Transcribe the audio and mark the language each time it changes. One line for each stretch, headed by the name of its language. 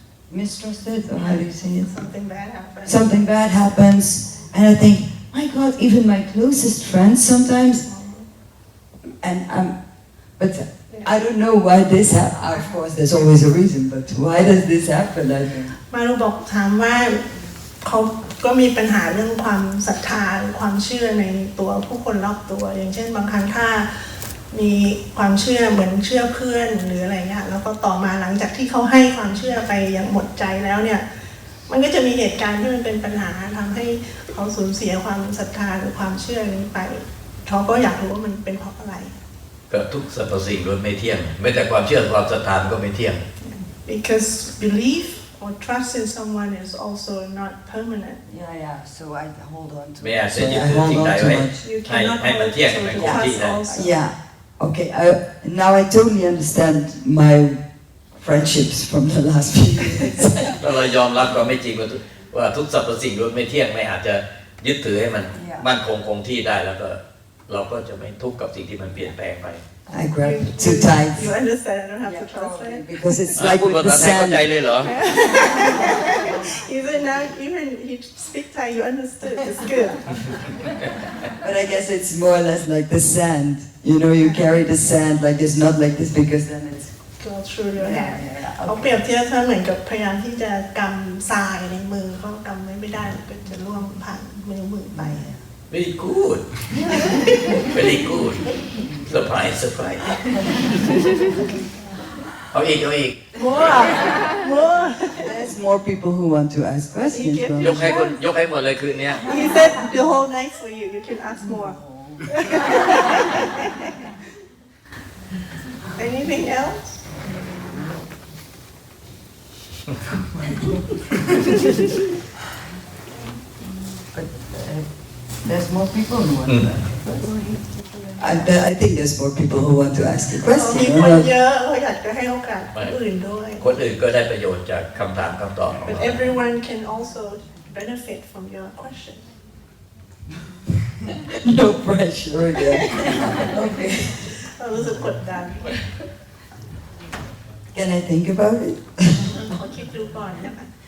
English: mistrusted or how do you say it something bad happens and I think my God even my closest friends sometimes and but I don't know why this happens. Of course, there's always a reason, but why does this happen? I think.
Thai: มารุบอกถามว่าเขาก็มีปัญหาเรื่องความศรัทธาหรือความเชื่อในตัวผู้คนรอบตัวอย่างเช่นบางครั้งถ้ามีความเชื่อเหมือนเชื่อเพื่อนหรืออะไรเงี้ยแล้วก็ต่อมาหลังจากที่เขาให้ความเชื่อไปอย่างหมดใจแล้วเนี่ยมันก็จะมีเหตุการณ์ที่มันเป็นปัญหาทำให้เขาสูญเสียความศรัทธาหรือความเชื่อนี้ไปเขาก็อยากรู้ว่ามันเป็นเพราะอะไร ก็ทุกสรรพสิ่งล้วนไม่เที่ยงแม้แต่ความเชื่อความศรัทธาก็ไม่เที่ยง
English: because belief or trust in someone is also not permanent yeah so I hold on to
Thai: ไม่อาจจะยึดถือสิ่งใดไว้ให้มันเที่ยงให้คงที่ได้
English: yeah okay now I totally understand my friendships from the last few years
Thai: เรายอมรับความไม่จริงว่าทุกสรรพสิ่งล้วนไม่เที่ยงไม่อาจจะยึดถือให้มันมั่นคงที่ได้แล้วก็เราก็จะไม่ทุกข์กับสิ่งที่มันเปลี่ยนแปลงไป
English: I grab too tight. You understand? I don't have to translate. Because it's like with the sand. You said now even you speak Thai, you understood. It's good. But I guess it's more or less like the sand. You know, you carry the sand like this, not like this, because then it's go through your hand.
Thai: เขาเปรียบเทียบเหมือนกับพยายามที่จะกำทรายในมือเขากำไม่ได้ก็จะล่วงผ่านมือไป
English: Very good. Very good. Surprise.
Thai: เอาอีก
English: More. There's more people who want to ask questions.
Thai: ยกให้หมดเลยคืนนี้
English: He said the whole night for you. You can ask more. Anything else? There's more people who want to ask. I think there's more people who want to ask a question.
Thai: มีคนเยอะเขาอยากจะให้โอกาสคนอื่นด้วย คนอื่นก็ได้ประโยชน์จากคำถามคำตอบของเรา
English: But everyone can also benefit from your question. No pressure again. Okay.
Thai: เรารู้สึกกดดัน
English: Can I think about it?
Thai: ขอคิดดูก่อนนะคะ